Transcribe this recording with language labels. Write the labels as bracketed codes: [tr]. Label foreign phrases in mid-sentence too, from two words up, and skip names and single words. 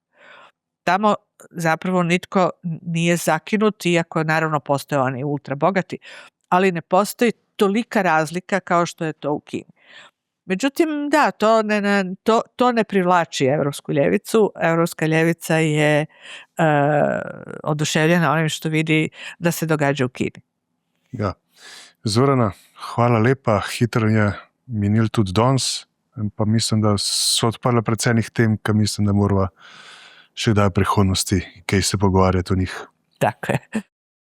[hr] Tamo zapravo nitko nije zakinut, iako naravno postoje oni ultra bogati, ali ne postoji tolika razlika kao što je to u Kini. Međutim, da, to ne privlači evropsku ljevicu. Evropska ljevica je oduševljena onim što vidi da se događa u Kini. Ja. [sl] Zorana, hvala lepa, hitro je minil tudi danes. In pa mislim, da so odprla predvsem njih tem, ki mislim, da moramo še kdaj v prihodnosti kaj se pogovarjati o njih. Tako je.